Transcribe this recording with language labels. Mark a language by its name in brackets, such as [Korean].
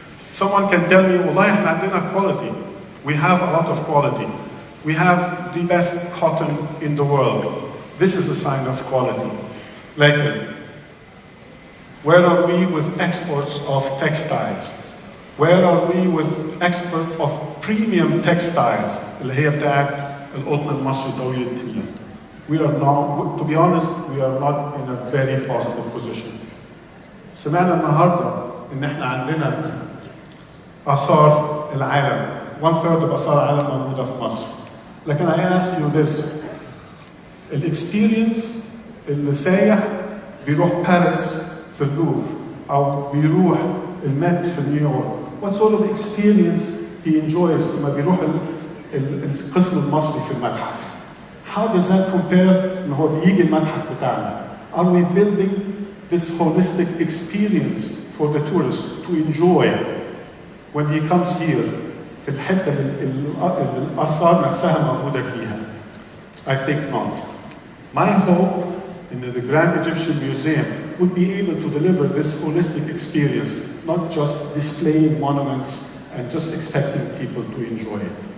[English] Someone can tell me, [Arabic] والله احنا عندنا [English] quality. We have a lot of quality. We have the best cotton in the world. This is a sign of quality. Like, where are we with exports of textiles? Where are we with export of premium textiles? [Arabic] اللي هي بتاعت القطن المصري طويل التيل. [English] We are not, to be honest, we are not in a very positive position. [Arabic] سمعنا النهارده ان احنا عندنا آثار العالم. [English] 1/3 of [Arabic] آثار العالم موجودة في مصر. لكن [English] I ask you this. [Arabic] الاكسبيرينس اللي سايح بيروح باريس في اللوفر أو بيروح المت في نيويورك. [English] What sort of experience he enjoys [Arabic] لما بيروح القسم المصري في المتحف. [English] How does that compare [Arabic] إن هو بيجي المتحف بتاعنا? [English] Are we building this holistic experience for the tourist to enjoy when he comes here [Arabic] في الحتة اللي الآثار نفسها موجودة فيها? [English] I think not. My hope in the Grand Egyptian Museum would be able to deliver this holistic experience, not just displaying monuments and just expecting people to enjoy it.